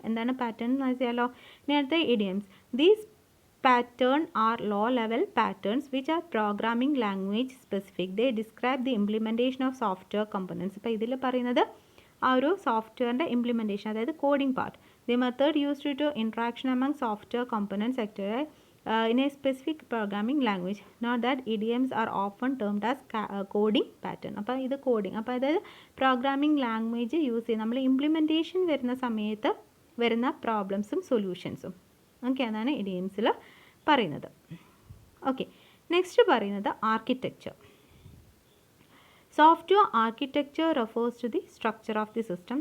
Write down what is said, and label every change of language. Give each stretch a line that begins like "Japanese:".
Malayalam: എന്താണ് പാറ്റേൺ എന്ന് വെച്ചാലോ, നേരത്തെ idioms.
English: These pattern are low level patterns which are programming language specific. They describe the implementation of software components.
Malayalam: ഇപ്പോൾ ഇതിൽ പറയുന്നത് ആ ഒരു സോഫ്റ്റ്വെയറിൻ്റെ ഇംപ്ലിമെൻറ്റേഷൻ, അതായത് coding part.
English: The method used to interaction among software components sector in a specific programming language. Note that idioms are often termed as coding pattern.
Malayalam: അപ്പോൾ ഇത് coding, അപ്പോൾ അതായത് പ്രോഗ്രാമിംഗ് ലാംഗ്വേജ് യൂസ് ചെയ്ത് നമ്മൾ ഇംപ്ലിമെൻറ്റേഷൻ വരുന്ന സമയത്ത് വരുന്ന പ്രോബ്ലംസും സൊല്യൂഷൻസും. ഓക്കെ, അതാണ് ഇഡിയംസിൽ പറയുന്നത്. ഓക്കെ, നെക്സ്റ്റ് പറയുന്നത് architecture.
English: Software architecture refers to the structure of the system.